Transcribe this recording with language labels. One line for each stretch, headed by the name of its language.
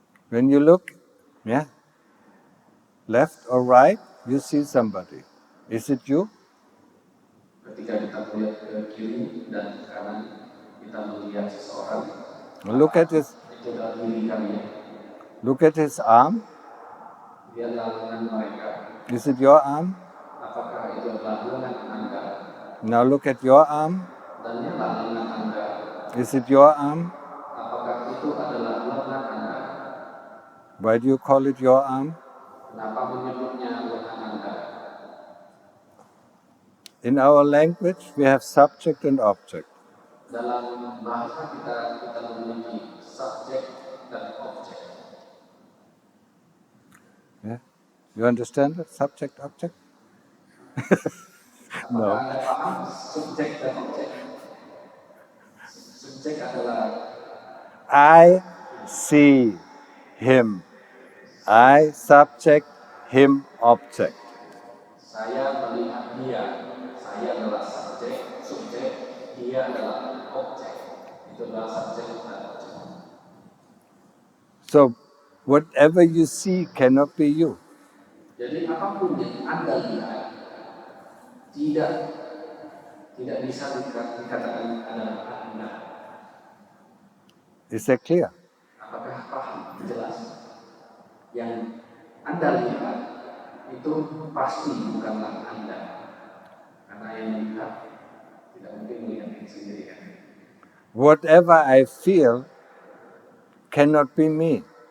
English: When you look, left or right, you see somebody. Is it you?
Indonesian: Ketika kita melihat ke kiri dan ke kanan, kita melihat seseorang.
English: Look at his.
Indonesian: Itu adalah diri kami.
English: Look at his arm.
Indonesian: Lihatlah lengan mereka.
English: Is it your arm?
Indonesian: Apakah adalah lengan Anda.
English: Now look at your arm.
Indonesian: Dan lihatlah lengan Anda.
English: Is it your arm?
Indonesian: Apakah itu adalah lengan Anda?
English: Why do you call it your arm?
Indonesian: Kenapa menyebutnya lengan Anda?
English: In our language, we have subject and object.
Indonesian: Dalam bahasa kita memiliki subjek dan objek.
English: Yeah? You understand it? Subject, object? No.
Indonesian: Apakah Anda paham subjek dan objek? Subjek adalah
English: I see him. I subject, him object.
Indonesian: saya melihat dia. Saya adalah subjek, dia adalah objek. Itu adalah subjek dan objek.
English: So, whatever you see cannot be you.
Indonesian: Jadi apapun yang Anda lihat tidak bisa dikatakan adalah Anda.
English: Is that clear?
Indonesian: Apakah paham? Jelas. Yang Anda lihat itu pasti bukanlah Anda. Karena yang lihat tidak mungkin melihat diri sendiri kan.
English: Whatever I feel cannot be me.